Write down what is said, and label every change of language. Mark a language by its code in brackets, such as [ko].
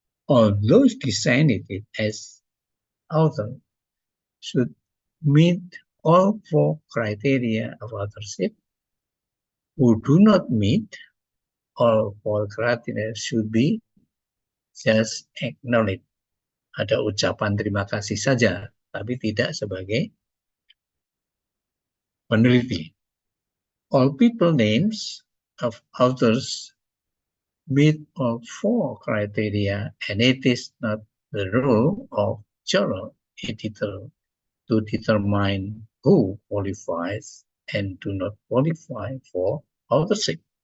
[en] Although designated as author should meet all 4 criteria of authorship, who do not meet all 4 criteria should be just acknowledged. [id] Ada ucapan terima kasih saja, tapi tidak sebagai peneliti. [en] All people names of authors meet all 4 criteria, and it is not the role of journal editor to determine who qualifies and do not qualify for authorship.